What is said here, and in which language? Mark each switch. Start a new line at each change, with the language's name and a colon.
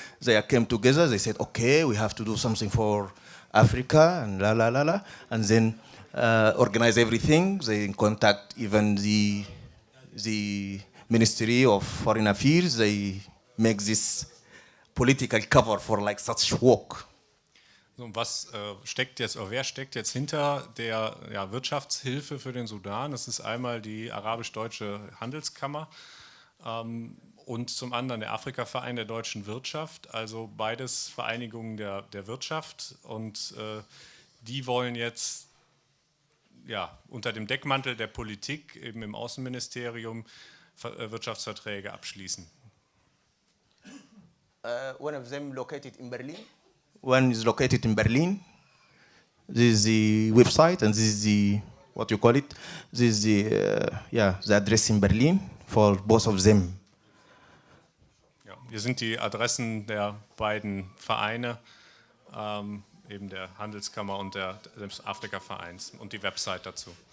English: They came together, they said, okay, we have to do something for Africa, and and then organize everything. They contact even the Ministry of Foreign Affairs. They make this political cover for like such work.
German: Und wer steckt jetzt hinter der Wirtschaftshilfe für den Sudan? Das ist einmal die arabisch-deutsche Handelskammer und zum anderen der Afrika-Verein der deutschen Wirtschaft, also beides Vereinigungen der Wirtschaft, und die wollen jetzt unter dem Deckmantel der Politik eben im Außenministerium Wirtschaftsverträge abschließen.
English: One of them located in Berlin. One is located in Berlin. This is the website, and this is the, what you call it, this is the address in Berlin for both of them.
German: Ja, hier sind die Adressen der beiden Vereine, eben der Handelskammer und des Afrika-Vereins, und die Website dazu.